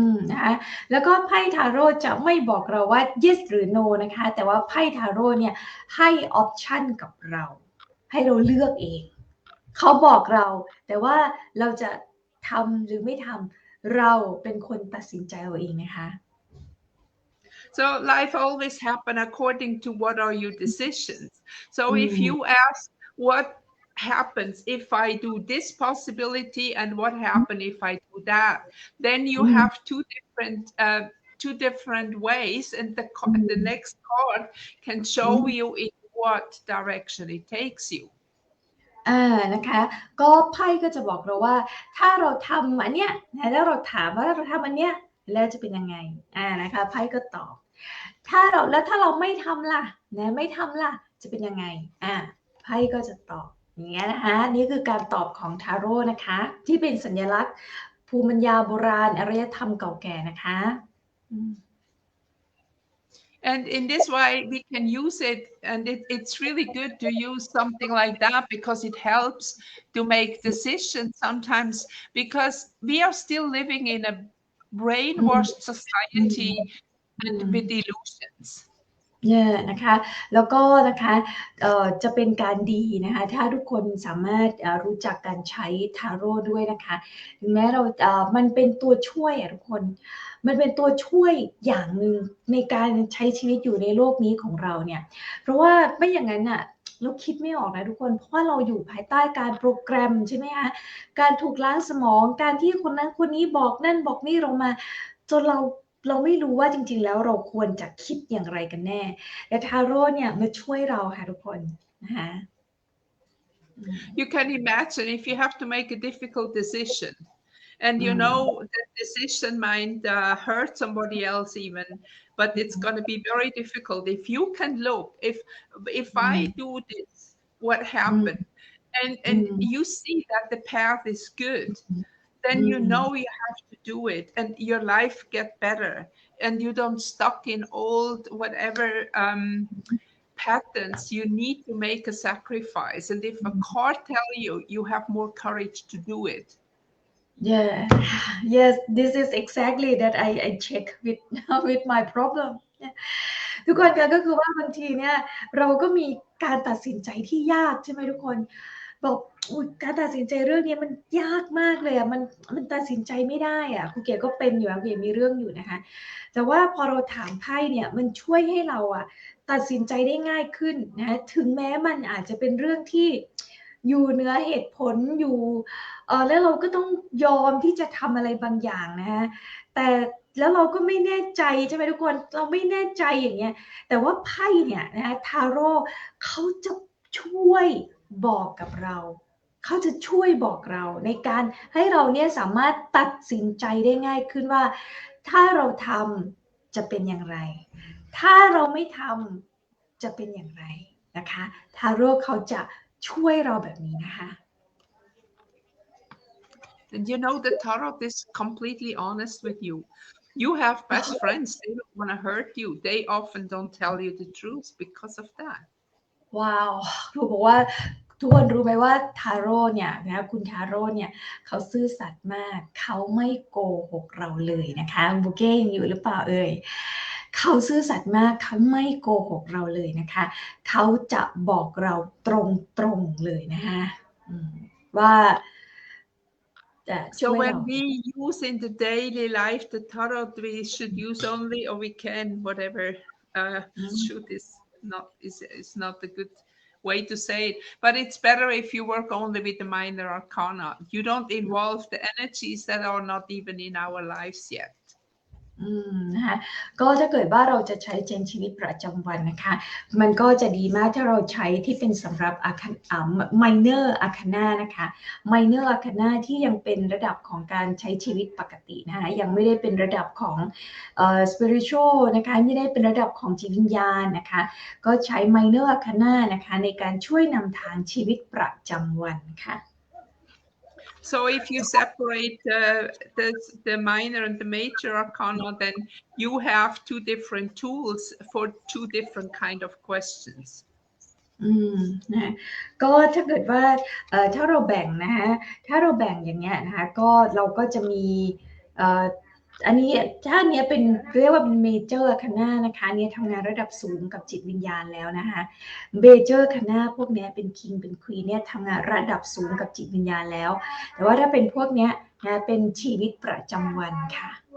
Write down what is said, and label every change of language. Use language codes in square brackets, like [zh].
[th] นะคะแล้วก็ไพ่ทาโร่จะไม่บอกเราว่า yes หรือ no นะคะแต่ว่าไพ่ทาโร่เนี่ยให้ออปชันกับเราให้เราเลือกเองเขาบอกเราแต่ว่าเราจะทำหรือไม่ทำเราเป็นคนตัดสินใจเอาเองนะคะ [en] So life always happen according to what are your decisions. So if you ask what happens if I do this possibility and what happen if I do that, then you have two different ways, and the next card can show you in what direction it takes you. [th] นะคะก็ไพ่ก็จะบอกเราว่าถ้าเราทำอันเนี้ยแล้วเราถามว่าเราทำอันเนี้ยแล้วจะเป็นยังไงนะคะไพ่ก็ตอบถ้าเราไม่ทำล่ะไม่ทำล่ะจะเป็นยังไงไพ่ก็จะตอบอย่างเงี้ยนะคะนี่คือการตอบของทาโร่นะคะที่เป็นสัญลักษณ์ภูมิปัญญาโบราณอารยธรรมเก่าแก่นะคะ [en] And in this way, we can use it, and it's really good to use something like that because it helps to make decisions sometimes, because we are still living in a brainwashed society and with illusions. [th] เนี่ยนะคะแล้วก็นะคะจะเป็นการดีนะคะถ้าทุกคนสามารถรู้จักการใช้ทาโร่ด้วยนะคะถึงแม้เรามันเป็นตัวช่วยทุกคน มันเป็นตัวช่วยอย่างหนึ่งในการใช้ชีวิตอยู่ในโลกนี้ของเราเนี่ยเพราะว่าไม่อย่างนั้นอ่ะเราคิดไม่ออกนะทุกคนเพราะว่าเราอยู่ภายใต้การโปรแกรมใช่ไหมคะการถูกล้างสมองการที่คนนั้นคนนี้บอกนั่นบอกนี่เรามาจนเราไม่รู้ว่าจริงๆแล้วเราควรจะคิดอย่างไรกันแน่แต่ทาโร่เนี่ยมาช่วยเราค่ะทุกคนนะคะ [en] You can imagine if you have to make a difficult decision and you know that decision might hurt somebody else even, but it's going to be very difficult. If you can look, if I do this, what happened, and you see that the path is good, then you know you have to do it, and your life get better, and you don't stuck in old whatever patterns. You need to make a sacrifice, and if a card tell you, you have more courage to do it. Yes, this is exactly that I check with my problem. [th] ทุกคนก็คือว่าบางทีเนี่ยเราก็มีการตัดสินใจที่ยากใช่ไหมทุกคนบอกการตัดสินใจเรื่องนี้มันยากมากเลยอ่ะมันตัดสินใจไม่ได้อ่ะครูเก๋ก็เป็นอยู่ครูเก๋มีเรื่องอยู่นะคะแต่ว่าพอเราถามไพ่เนี่ยมันช่วยให้เราอ่ะตัดสินใจได้ง่ายขึ้นนะถึงแม้มันอาจจะเป็นเรื่องที่อยู่เหนือเหตุผลอยู่ แล้วเราก็ต้องยอมที่จะทำอะไรบางอย่างนะคะแต่แล้วเราก็ไม่แน่ใจใช่ไหมทุกคนเราไม่แน่ใจอย่างเงี้ยแต่ว่าไพ่เนี่ยนะทาโร่เขาจะช่วยบอกกับเราเขาจะช่วยบอกเราในการให้เราเนี่ยสามารถตัดสินใจได้ง่ายขึ้นว่าถ้าเราทำจะเป็นอย่างไรถ้าเราไม่ทำจะเป็นอย่างไรนะคะทาโร่เขาจะช่วยเราแบบนี้นะคะ [en] And you know, the tarot is completely honest with you. You have best friends, they don't want to hurt you. They often don't tell you the truth because of that. [th] ว้าวครูบอกว่าทุกคนรู้ไหมว่าทาโร่เนี่ยนะคุณทาโร่เนี่ยเขาซื่อสัตย์มากเขาไม่โกหกเราเลยนะคะบุเก้ยังอยู่หรือเปล่าเอ่ยเขาซื่อสัตย์มากเขาไม่โกหกเราเลยนะคะเขาจะบอกเราตรงๆเลยนะคะว่า [en] So when we use in the daily life the tarot, we should use only, or we can, whatever, should is not a good way to say it, but it's better if you work only with the minor arcana. You don't involve the energies that are not even in our lives yet. [th] นะคะก็ถ้าเกิดว่าเราจะใช้ในชีวิตประจำวันนะคะมันก็จะดีมากถ้าเราใช้ที่เป็นสำหรับminor arcana นะคะ minor arcana ที่ยังเป็นระดับของการใช้ชีวิตปกตินะคะยังไม่ได้เป็นระดับของspiritual นะคะไม่ได้เป็นระดับของจิตวิญญาณนะคะก็ใช้ minor arcana นะคะในการช่วยนำทางชีวิตประจำวันค่ะ [en] So if you separate the minor and the major arcana, then you have two different tools for two different kind of questions. [th] นะก็ถ้าเกิดว่าถ้าเราแบ่งนะคะถ้าเราแบ่งอย่างเงี้ยนะคะก็เราก็จะมีอันนี้ถ้าเนี้ยเป็นเรียกว่าเป็นเมเจอร์คณะนะคะเนี้ยทำงานระดับสูงกับจิตวิญญาณแล้วนะคะเมเจอร์คณะพวกเนี้ยเป็นคิงเป็นควีนเนี่ยทำงานระดับสูงกับจิตวิญญาณแล้วแต่ว่าถ้าเป็นพวกเนี้ยนะเป็นชีวิตประจำวันค่ะ